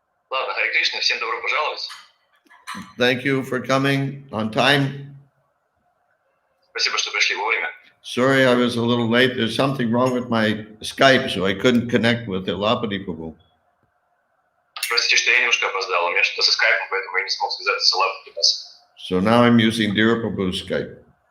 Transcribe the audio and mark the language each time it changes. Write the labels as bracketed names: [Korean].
[Russian] Ладно, Харе Кришна, всем добро пожаловать. [English] Thank you for coming on time. [Russian] Спасибо, что пришли вовремя. [English] Sorry I was a little late. There's something wrong with my Skype, so I couldn't connect with Lapani Prabhu. [Russian] Простите, что я немножко опоздал. У меня что-то со скайпом, поэтому я не смог связаться с Лапой. [English] So now I'm using Dear Prabhu's Skype.